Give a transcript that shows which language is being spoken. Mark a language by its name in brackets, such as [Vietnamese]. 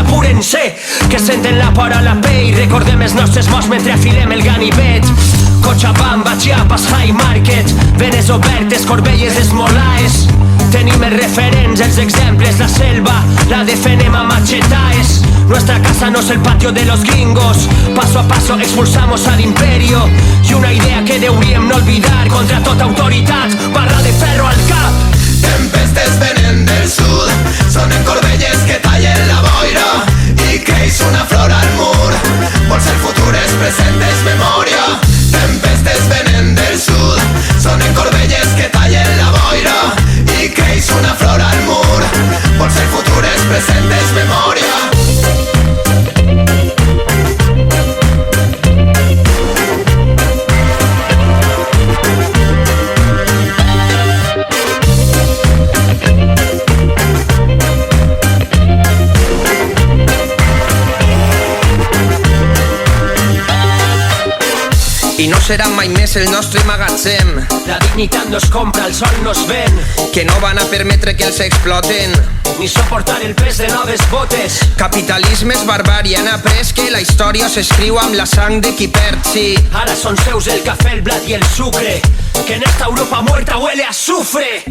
[Catalan] Apúrense, que senten la por a la pell, recordem els nostres morts mentre afilem el ganivet. Cochabamba, Chiapas, High Market, venes obertes, Corbelles, Esmolaes. Tenim els referents, els exemples, la selva, la defenem a machetaes. [Spanish] Nuestra casa no es el patio de los gringos, paso a paso expulsamos al imperio. Y una idea que deuríem no olvidar, [Catalan] contra tota autoritat, barra de ferro al cap. Tempestes venen del sud, sonen corbelles que tallen la boira i creix una flor al mur. Vols el futur, és present, és memòria. Tempestes venen del sud, sonen corbelles que tallen la boira i creix una flor al mur. Vols el futur, és present, és memòria. I no serà mai més el nostre magatzem. La dignitat no es compra, el sol no es ven. Que no van a permetre que els exploten, ni soportar el pes de noves botes. Capitalisme és barbària, han après que la història s'escriu amb la sang de qui perd, sí. [Spanish] Ahora son seus el café, el blat y el sucre, que en esta Europa muerta huele a azufre.